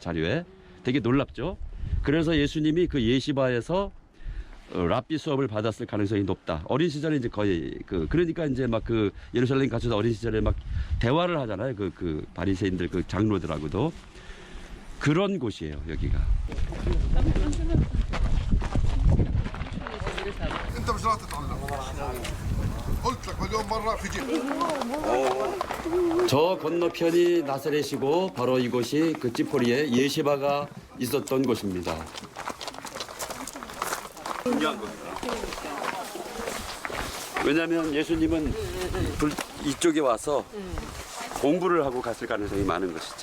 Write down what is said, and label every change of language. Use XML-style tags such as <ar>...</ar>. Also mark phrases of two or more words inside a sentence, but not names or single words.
<ko>자료에 되게 놀랍죠. 그래서 예수님이 그 예시바에서 랍비 수업을 받았을 가능성이 높다. 어린 시절에 이제 거의 그러니까 이제 막 그 예루살렘 갇혀서 어린 시절에 막 대화를 하잖아요. 그 바리새인들 그 장로들하고도 그런 곳이에요. 여기가.</ko> <ar>انت مش راح تتعلم قلت لك مليون مره في جيب</ar> <ko>저 건너편이 나사렛이고 바로 이곳이 그 찌포리에 예시바가 있었던 곳입니다. 중요한 겁니다. 왜냐하면 예수님은 이쪽에 와서 공부를 하고 갔을 가능성이 많은 것이지.</ko>